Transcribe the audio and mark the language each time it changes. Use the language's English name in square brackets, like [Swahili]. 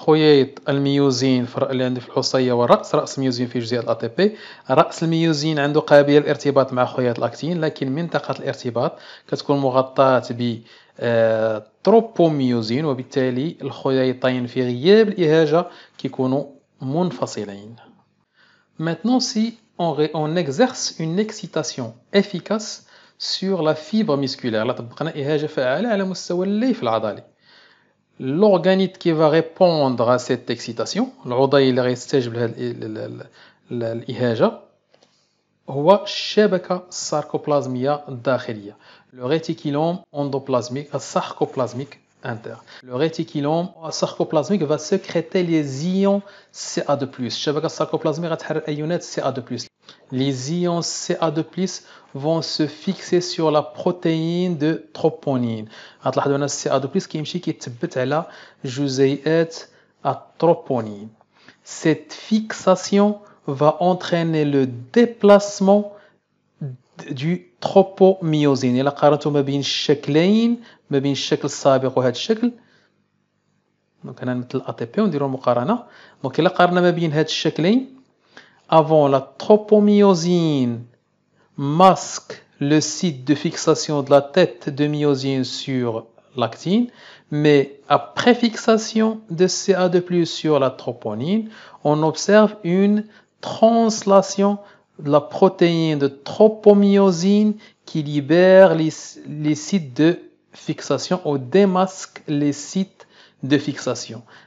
[Arabic] خياط الميوزين اللي عندي في الحصية والرأس، رأس الميوزين فيه جزيئة الATP. رأس الميوزين عنده قابلية للارتباط مع خياط الأكتين، لكن منطقة الارتباط كتكون مغطاة ب تروبوميوزين، وبالتالي الخياطين في غياب الإهاجة كيكونوا منفصلين. [French] Maintenant, si on exerce une excitation efficace sur la fibre musculaire، [Arabic] لا طبقنا إهاجة فعالة على مستوى الليف العضلي، [French] l'organite qui va répondre à cette excitation، [Arabic] العضي اللي غيستجيب لهذه الإهاجة هو الشبكة الساركوبلازمية الداخلية، [French] le réticulum endoplasmique sarcoplasmique interne. Le réticulum sarcoplasmique va sécréter les ions CA2+. [Arabic] الشبكة الساركوبلازمية غتحرر أيونات CA2+. [French] Les ions CA2+ vont se fixer sur la protéine de troponine. [Arabic] غتلاحظوا أن CA2+ كيمشي كيتثبت على جزيئات التروبونين. [French] Cette fixation va entraîner le déplacement du [Arabic] تروبوميوزين. إلا قارنتو ما بين الشكلين، ما بين الشكل السابق وهذا الشكل، دونك هنا نمثل الأ تي بي ونديرو المقارنة. دونك إلا قارنا ما بين هاد الشكلين، [French] avant la tropomyosine masque le site de fixation de la tête de myosine sur l'actine, mais après fixation de CA2+ sur la troponine, on observe une translation de la protéine de tropomyosine qui libère les sites de fixation ou démasque les sites de fixation.